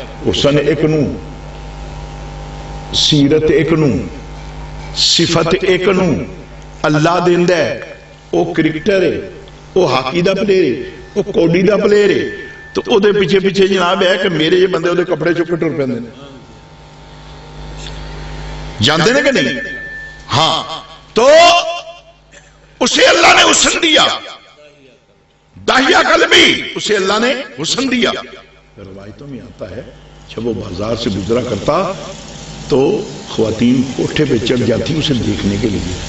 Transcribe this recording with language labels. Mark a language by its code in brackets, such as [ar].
[pa] حسن ایک نو, سیرت ایک نو, صفت ایک نو اللہ دیندا ہے. او کرکٹر ہے, او ہاکی دا پلیئر ہے, او کوڈی دا پلیئر ہے, تو او دے پیچھے پیچھے جناب ہے کہ میرے یہ بندے او دے کپڑے چک کے ٹر پیندے نے. [ur] جانتے ہیں کہ نہیں؟ ہاں, تو اسے اللہ نے حسن دیا, داہیہ قلبی, اسے اللہ نے حسن دیا. روایتوں میں آتا ہے جب وہ بازار سے گزرا کرتا تو خواتین کوٹھے پہ چڑھ جاتی اسے دیکھنے کے لیے.